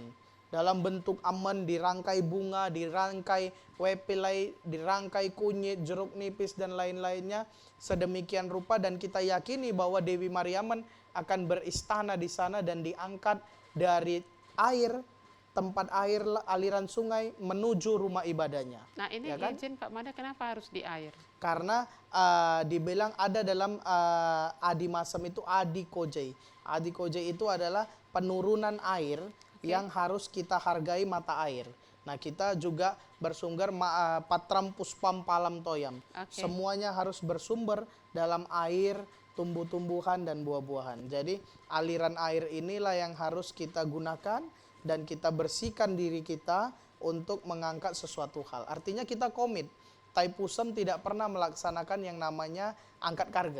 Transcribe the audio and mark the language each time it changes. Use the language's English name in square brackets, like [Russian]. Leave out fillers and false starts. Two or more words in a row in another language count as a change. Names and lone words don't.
[Indonesian] Dalam bentuk aman, dirangkai bunga, dirangkai wepilai, dirangkai kunyit, jeruk nipis dan lain-lainnya sedemikian rupa, dan kita yakini bahwa Dewi Mariamman akan beristana di sana dan diangkat dari air, tempat air aliran sungai menuju rumah ibadahnya. Nah, ini Ya kan? izin Pak Mada, kenapa harus di air? Karena dibilang ada dalam Adi Masem itu Adi Kojei. Adi Kojei itu adalah penurunan air yang harus kita hargai mata air. Nah, kita juga bersumber [Sanskrit] patram puspam palam toyam. [Indonesian] Oke. Semuanya harus bersumber dalam air, tumbuh-tumbuhan dan buah-buahan. Jadi aliran air inilah yang harus kita gunakan dan kita bersihkan diri kita untuk mengangkat sesuatu hal. Artinya kita komit. Tai Pusem tidak pernah melaksanakan yang namanya angkat kargem.